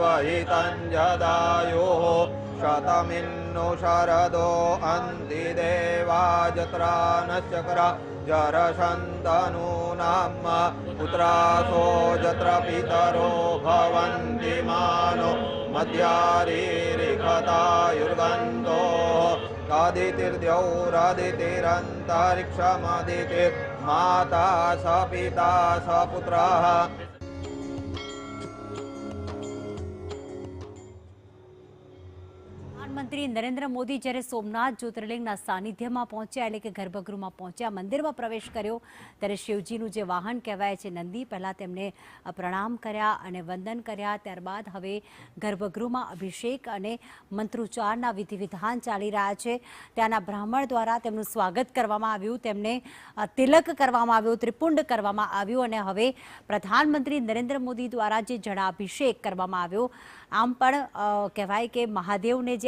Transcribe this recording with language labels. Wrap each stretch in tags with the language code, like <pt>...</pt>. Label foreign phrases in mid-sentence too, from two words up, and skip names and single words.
<sa>हितञ्जदायुः शतमिन्नु शरदो अन्ति देवाजत्रा नश्चक्र जरशन्तनूनाम पुत्रासो जत्र पितरो भवन्ति मानो मध्यारीरिखतायुर्गन्धो आदितिर्द्यौरादितिरन्तरिक्षमदितिर्माता स पिता स पुत्रः</sa> <gu>प्रधानमंत्री नरेंद्र मोदी જ્યારે સોમનાથ જ્યોતિર્લિંગના સાનિધ્યમાં પહોંચ્યા એટલે કે ગર્ભગૃહમાં પહોંચ્યા મંદિરમાં પ્રવેશ કર્યો ત્યારે શિવજીનું જે વાહન કહેવાય છે નંદી પહેલા તેમને પ્રણામ કર્યા અને વંદન કર્યા ત્યારબાદ હવે ગર્ભગૃહમાં અભિષેક અને મંત્રોચ્ચારના વિધિ વિધાન ચાલી રહ્યા છે ત્યાંના બ્રાહ્મણ દ્વારા તેમનું સ્વાગત કરવામાં આવ્યું તેમને તિલક કરવામાં આવ્યો ત્રિપુંડ કરવામાં આવ્યું અને હવે પ્રધાનમંત્રી નરેન્દ્ર મોદી દ્વારા જે જળાભિષેક કરવામાં આવ્યો આમ પણ કહેવાય કે મહાદેવને જે</gu>